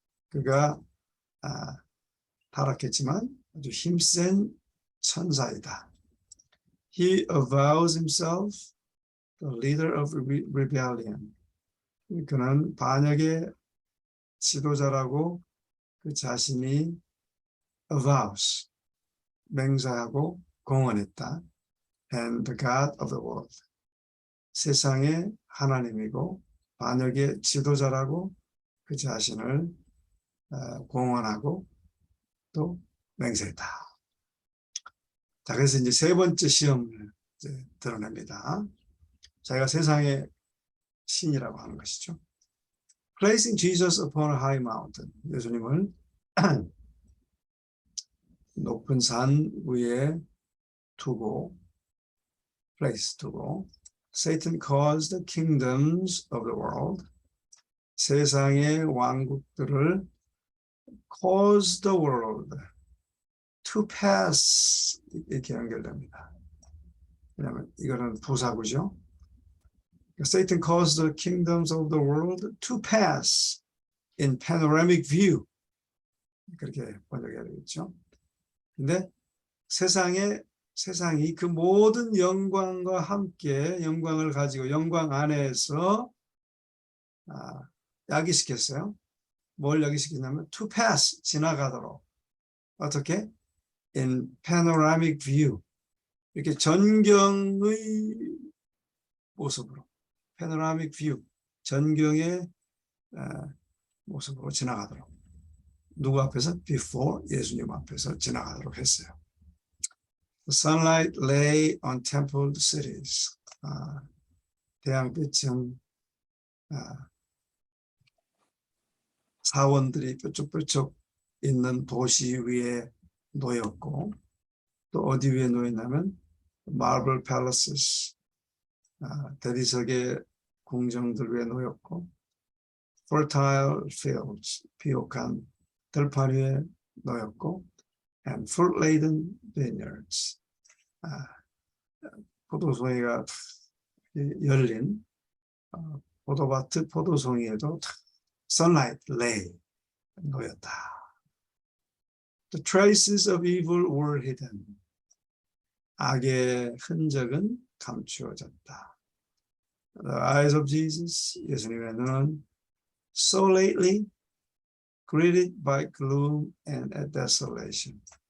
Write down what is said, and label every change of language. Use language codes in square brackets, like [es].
[ko] 그가 타락했지만 아주 힘센 천사이다. [en] He avows himself the leader of rebellion. [ko] 그는 반역의 지도자라고 그 자신이 avows, 맹세하고 공언했다. [en] And the God of the world. [ko] 세상의 하나님이고 반역의 지도자라고 그 자신을 공언하고 또 맹세했다. 자, 그래서 이제 세 번째 시험을 이제 드러냅니다. 자기가 세상의 신이라고 하는 것이죠. [en] Placing Jesus upon a high mountain. [ko] 예수님을 높은 산 위에 두고, [en] Satan caused the kingdoms of the world. [ko] 세상의 왕국들을 [en] cause the world to pass. [ko] 이렇게 연결됩니다. 왜냐하면 이거는 부사구죠. [en] Satan caused the kingdoms of the world to pass in panoramic view. [ko] 그렇게 번역해야 되겠죠. 근데 세상이 그 모든 영광과 함께 영광을 가지고 영광 안에서 야기시켰어요. 뭘 야기시키냐면 [en] to pass, [ko] 지나가도록. 어떻게? [en] In panoramic view. [ko] 이렇게 전경의 모습으로. [en] panoramic view. [ko] 전경의 모습으로 지나가도록. 누구 앞에서? [en] Before, [ko] 예수님 앞에서 지나가도록 했어요. [en] The sunlight lay on templed cities. [ko] 태양빛은 사원들이 뾰족뾰족 있는 도시 위에 놓였고, 또 어디 위에 놓였냐면 [en] marble palaces, [ko] 대리석의 궁정들 위에 놓였고, [en] fertile fields, [ko] 비옥한 들판 위에 놓였고, [en] and fruit-laden vineyards, [ko] 포도송이가 열린 포도밭 포도송이에도 [en] sunlight lay [ko] 놓였다. [en] The traces of evil were hidden. [ko] 악의 흔적은 감추어졌다. [en] The eyes of Jesus, [ko] 예수님의 눈은 [en] so lately greeted by gloom and desolation.